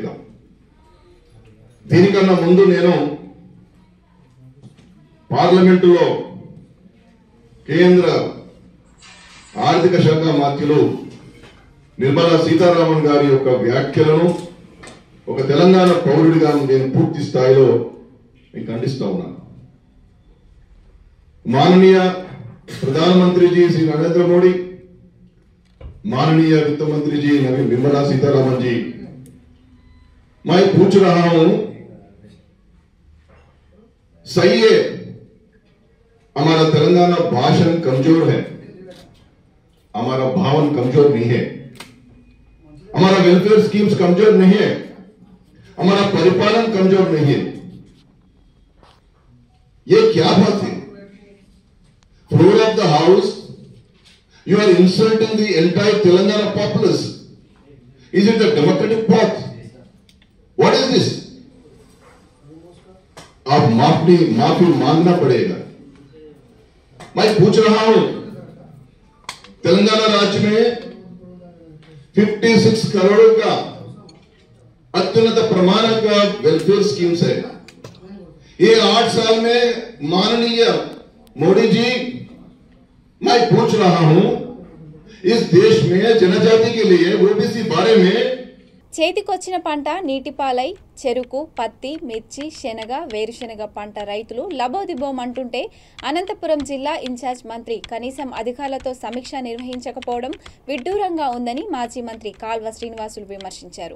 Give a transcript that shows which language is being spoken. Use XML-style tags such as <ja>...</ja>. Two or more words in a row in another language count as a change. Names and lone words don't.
<te>దీనికన్నా ముందు నేను పార్లమెంటులో కేంద్ర ఆర్థిక శాఖ మంత్రులు నిర్మలా సీతారామన్ గారి యొక్క వ్యాఖ్యలను ఒక తెలంగాణ పౌరుడిగా నేను పూర్తి స్థాయిలో ఖండిస్తా ఉన్నాను.</te> <hi>माननीय प्रधानमंत्री जी श्री नरेंद्र मोदी, माननीय वित्त मंत्री जी निर्मला सीतारामन जी, मैं पूछ रहा हूं, सही है हमारा तेलंगाना भाषण कमजोर है, हमारा भावन कमजोर नहीं है, हमारा</hi> <en>welfare schemes</en> <hi>कमजोर नहीं है, हमारा परिपालन कमजोर नहीं है. ये क्या बात है?</hi> <en>Floor of the house, you are insulting the entire Telangana populace. Is it a democratic path? What is this?</en> <hi>आप माफी मांगना पड़ेगा. मैं पूछ रहा हूं, तेलंगाना राज्य में 56 करोड़ का अत्युन्नत प्रमाण का</hi> <en>welfare schemes</en> <hi>है. ये 8 साल में माननीय मोदी जी, मैं पूछ रहा हूं, इस देश में जनजाति के लिए ओबीसी बारे में</hi> <te>చేతికొచ్చిన పంట నీటిపాలై చెరుకు, పత్తి, మిర్చి, శనగ, వేరుశనగ పంట రైతులు లబోదిబోమంటుంటే అనంతపురం జిల్లా ఇన్ఛార్జ్ మంత్రి కనీసం అధికారులతో సమీక్ష నిర్వహించకపోవడం విడ్డూరంగా ఉందని మాజీ మంత్రి కాల్వ శ్రీనివాసులు విమర్శించారు.</te>